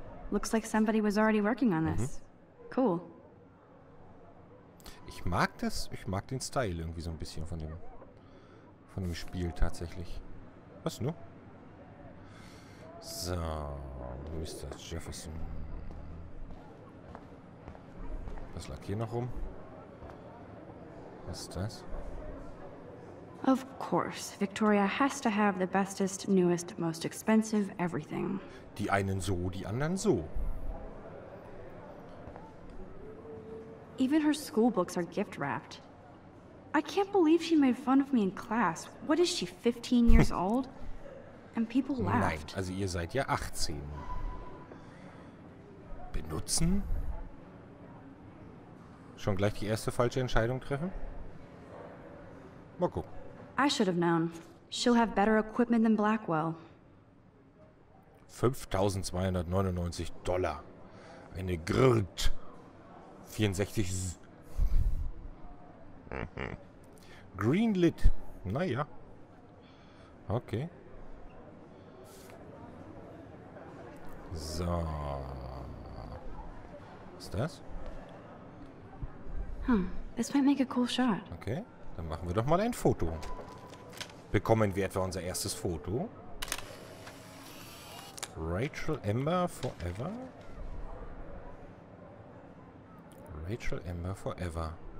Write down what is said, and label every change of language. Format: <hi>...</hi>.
<en>Looks like somebody was already working on this. Cool.</en> <de>Ich mag das. Ich mag den Style irgendwie so ein bisschen von dem Spiel tatsächlich. Was nur? So, Mr. Jefferson. Was lag hier noch rum? Was ist das?</de> <en>Of course, Victoria has to have the bestest, newest, most expensive everything.</en> <de>Die einen so, die anderen so.</de> <en>Even her school books are gift wrapped. I can't believe she made fun of me in class. What is she, 15 years old? And people</en> <de>Nein,</de> <en>laughed.</en> <de>also ihr seid ja 18. Benutzen? Schon gleich die erste falsche Entscheidung treffen? Mal gucken.</de> <en>I should have known. She'll have better equipment than Blackwell. $5.299. Eine Grrt. 64.</en> <de>Greenlit. Naja. Okay. So. Was ist das?</de> <en>This might make a cool shot. Okay.</en> <de>Dann machen wir doch mal ein Foto. Bekommen wir etwa unser erstes Foto?</de> <en>Rachel Amber Forever? Rachel Amber Forever.</en>